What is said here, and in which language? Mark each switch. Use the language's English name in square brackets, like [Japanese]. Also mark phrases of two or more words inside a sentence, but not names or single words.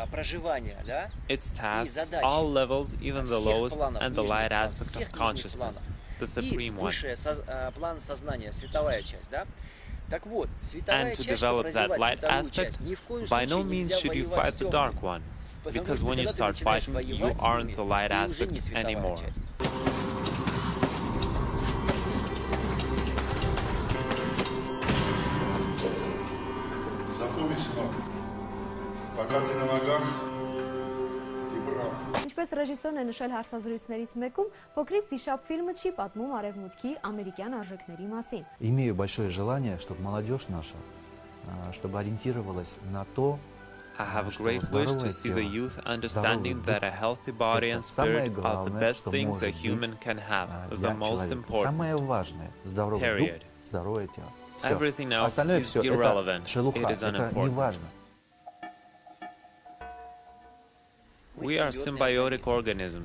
[English] Its tasks, all levels, even the lowest, and the light aspect of consciousness, the supreme one. And to develop that light aspect, by no means should you fight the dark one. Because when you start fighting, you aren't the light aspect anymore. [Armenian] Ինչպես ռեժիսորն է նշել հարցազրույցներից մեկում, փոքրիկ վիշապ ֆիլմը չի պատմում արևմուտքի ամերիկյան արժեքների մասին. [Russian] Имею большое желание, чтобы молодежь наша, чтобы ориентировалась на то, [English] I have a great wish to see the youth understanding that a healthy body and spirit are the best things a human can have, the most important. Period. Everything else is irrelevant. It is unimportant. We are symbiotic organisms.